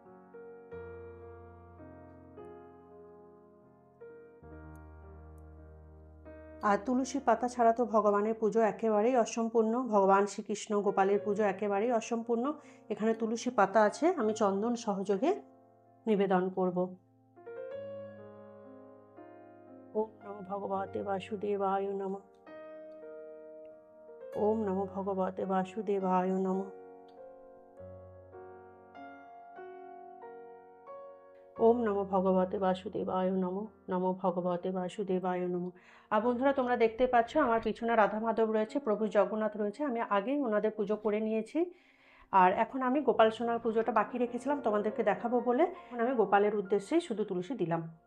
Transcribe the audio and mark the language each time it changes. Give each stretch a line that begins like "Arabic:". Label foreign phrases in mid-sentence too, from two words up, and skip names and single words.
Bangla: আর তুলসী পাতা ছাড়া তো ভগবানের পুজো একেবারেই অসম্পূর্ণ, ভগবান শ্রীকৃষ্ণ গোপালের পুজো একেবারেই অসম্পূর্ণ। এখানে তুলসী পাতা আছে, আমি চন্দন সহযোগে নিবেদন করব।
Sanskrit: ওম নমো ভগবতে বাসুদেবায় নমঃ। ওম নমো ভগবতে বাসুদেবায় নমঃ। ওম নমো ভগবতে বাসুদেবায় নমঃ। নমো ভগবতে বাসুদেবায় নমঃ।
Bangla: আর বন্ধুরা, তোমরা দেখতে পাচ্ছ আমার পিছনে রাধা মাধব রয়েছে, প্রভু জগন্নাথ রয়েছে, আমি আগেই ওনাদের পুজো করে নিয়েছি। আর এখন আমি গোপাল সোনার পুজোটা বাকি রেখেছিলাম তোমাদেরকে দেখাবো বলে, এখন আমি গোপালের উদ্দেশ্যেই শুধু তুলসী দিলাম।